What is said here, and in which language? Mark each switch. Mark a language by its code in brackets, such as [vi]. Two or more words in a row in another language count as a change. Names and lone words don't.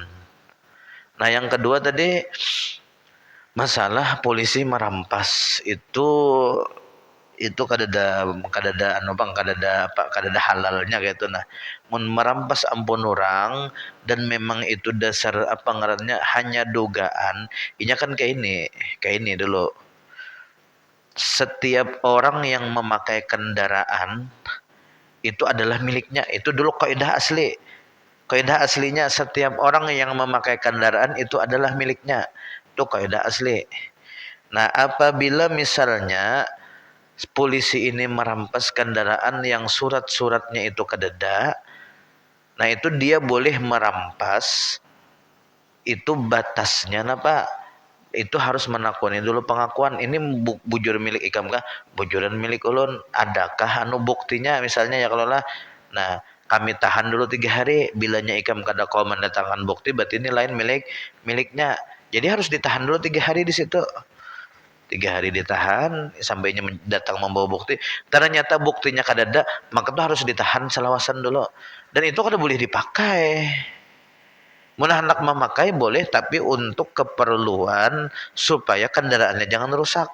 [bjn] Nah, yang kedua tadi masalah polisi merampas itu kadada anu Bang, kadada halalnya gitu. Nah, mun merampas ampun orang dan memang itu dasar apa ngarannya hanya dugaan, inya kan kayak ini dulu. Setiap orang yang memakai kendaraan itu adalah miliknya. Itu dulu kaidah asli. Kaidah aslinya setiap orang yang memakai kendaraan itu adalah miliknya. Itu kaidah asli. Nah, apabila misalnya polisi ini merampas kendaraan yang surat-suratnya itu kadada, nah itu dia boleh merampas, itu batasnya napa? Itu harus menakuni dulu pengakuan ini bujur milik ikam kah, bujuran milik ulun, adakah anu buktinya misalnya ya kalau lah. Nah, kami tahan dulu 3 hari, bilanya ikam kada kau mendatangkan bukti berarti ini lain miliknya. Jadi harus ditahan dulu 3 hari di situ. 3 hari ditahan sampainya datang membawa bukti. Ternyata buktinya kadada, maka itu harus ditahan selawasan dulu. Dan itu kada boleh dipakai. Mun hendak memakai boleh, tapi untuk keperluan supaya kendaraannya jangan rusak.